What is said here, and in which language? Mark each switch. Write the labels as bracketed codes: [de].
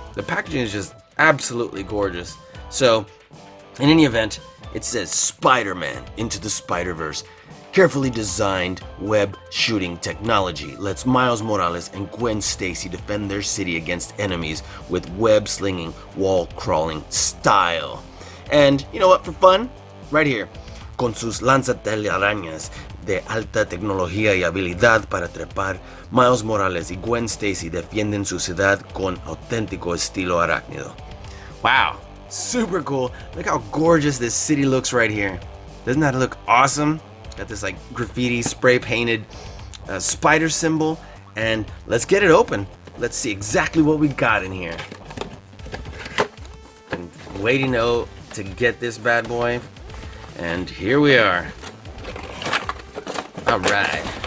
[en] The packaging is just absolutely gorgeous. So, in any event, it says Spider-Man Into the Spider-Verse. Carefully designed web shooting technology lets Miles Morales and Gwen Stacy defend their city against enemies with web slinging, wall crawling style. And you know what, for fun, right here. [es] Con sus lanzatelarañas de alta tecnología y habilidad para trepar, Miles Morales y Gwen Stacy defienden su ciudad con auténtico estilo arácnido. [en] Wow, super cool. Look how gorgeous this city looks right here. Doesn't that look awesome? Got this like graffiti spray painted spider symbol, and let's get it open. Let's see exactly what we got in here. I'm waiting to get this bad boy. And here we are. All right.